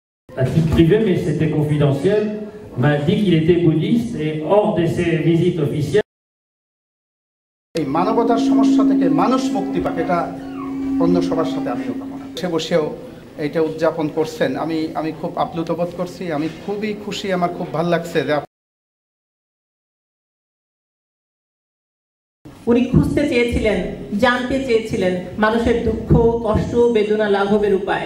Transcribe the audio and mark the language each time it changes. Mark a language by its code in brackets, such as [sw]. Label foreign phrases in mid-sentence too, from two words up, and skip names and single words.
[fr] À titre privé, mais c'était confidentiel, m'a dit qu'il était bouddhiste et hors de ses visites officielles. [bn] এই মানবতার সমস্যা থেকে মানুষ মুক্তি পাক, এটা অন্য সবার সাথে আমিও কামনা। সে বসেও এটা উদযাপন করছেন, আমি খুব আপ্লুত বোধ করছি, আমি খুবই খুশি, আমার খুব ভালো লাগছে যে উনি খুঁজতে চেয়েছিলেন, জানতে চেয়েছিলেন মানুষের দুঃখ, কষ্ট, বেদনা লাঘবের উপায়।